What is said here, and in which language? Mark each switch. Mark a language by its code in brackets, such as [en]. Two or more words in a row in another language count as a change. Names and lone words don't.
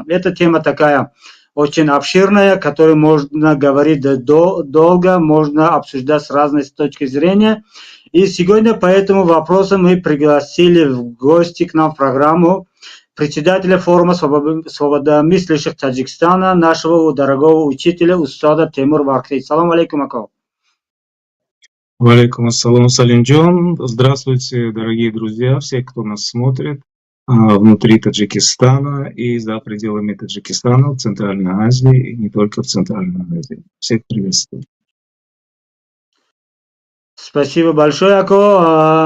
[ru] Эта тема такая очень обширная, которую можно говорить долго, можно обсуждать с разной точки зрения. И сегодня по этому вопросу мы пригласили в гости к нам в программу председателя форума свободомыслящих Таджикистана, нашего дорогого учителя Устада Теймур Вархти. [ar] سلام عليكم, Ако. وعليكم السلام, Салимджон. [ru] Здравствуйте, дорогие друзья, все, кто нас смотрит внутри Таджикистана и за пределами Таджикистана, в Центральной Азии и не только в Центральной Азии. Всех приветствую. Спасибо большое, Ако.